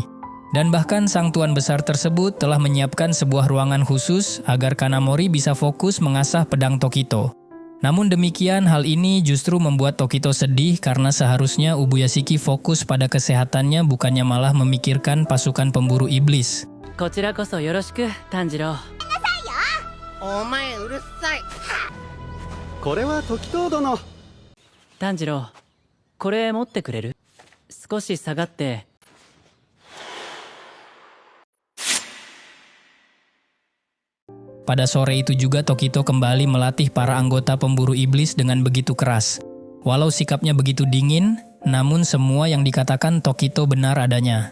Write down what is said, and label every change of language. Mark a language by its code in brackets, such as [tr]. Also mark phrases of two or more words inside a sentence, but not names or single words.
[id] Dan bahkan sang tuan besar tersebut telah menyiapkan sebuah ruangan khusus agar Kanamori bisa fokus mengasah pedang Tokito. Namun demikian, hal ini justru membuat Tokito sedih karena seharusnya Ubuyashiki fokus pada kesehatannya bukannya malah memikirkan pasukan pemburu iblis. [ja] こちらこそよろしく、炭治郎。お前うるさい。これは時藤殿。炭治郎、これ持ってくれる？少し下がって。 [id] Pada sore itu juga Tokito kembali melatih para anggota pemburu iblis dengan begitu keras. Walau sikapnya begitu dingin, namun semua yang dikatakan Tokito benar adanya.